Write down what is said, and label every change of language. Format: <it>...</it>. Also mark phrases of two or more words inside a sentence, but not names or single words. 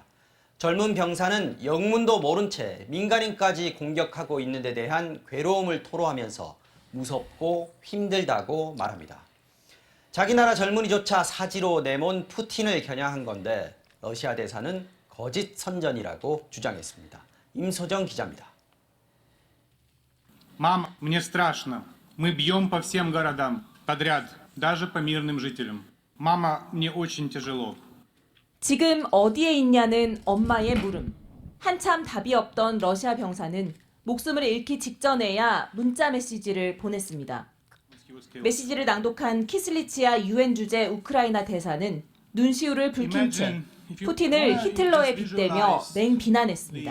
<ko>젊은 병사는 영문도 모른 채 민간인까지 공격하고 있는 데 대한 괴로움을 토로하면서 무섭고 힘들다고 말합니다. 자기 나라 젊은이조차 사지로 내몬 푸틴을 겨냥한 건데 러시아 대사는 거짓 선전이라고 주장했습니다. 임소정 기자입니다.</ko> <ru>Мам, мне страшно. Мы бьем по всем городам, подряд, даже по мирным жителям. Мама, мне очень тяжело.</ru> <ko>지금 어디에 있냐는 엄마의 물음. 한참 답이 없던 러시아 병사는 목숨을 잃기 직전에야 문자 메시지를 보냈습니다. 메시지를 낭독한 키슬리치아 유엔 주재 우크라이나 대사는 눈시울을 붉힌 채 푸틴을 히틀러에 빗대며 맹비난했습니다.</ko>